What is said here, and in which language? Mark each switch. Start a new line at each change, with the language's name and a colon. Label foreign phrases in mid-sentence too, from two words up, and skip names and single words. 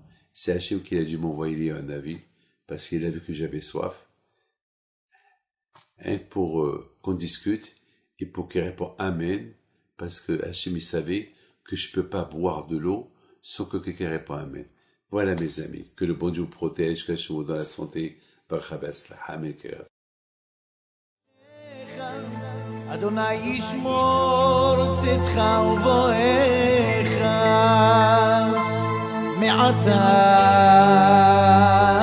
French: C'est Hachem qui a dû m'envoyer un avis, parce qu'il a vu que j'avais soif. Hein, pour qu'on discute, et pour qu'il réponde Amen, parce que Hachem il savait que je peux pas boire de l'eau sans que quelqu'un réponde Amen. Voilà mes amis, que le bon Dieu vous protège, que Hachem vous donne la santé,
Hebrew: ברוך הבא אמן. אדוני ישמור צאתך ובואך מעתה